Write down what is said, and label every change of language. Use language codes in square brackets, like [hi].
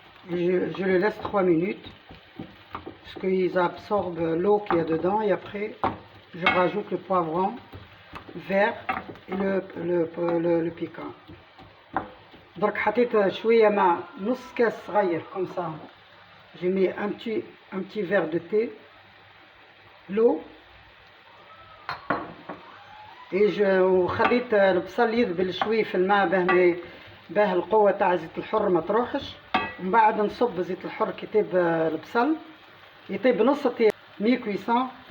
[fr] Je le laisse 3 minutes. Parce qu'ils absorbent l'eau qu'il y a dedans. Et après, je rajoute le poivron vert et le piquant. Donc, [ar] حطيت شوية مع نص كاس صغير [fr] comme ça. J'ai mis un petit verre de thé, l'eau. [ar] وخليت البصل يذبل شوي في الماء باه القوة تاع زيت الحر ما تروحش. ومن بعد نصب زيت الحر كي يطيب البصل يطيب نص طياب مي كويسون.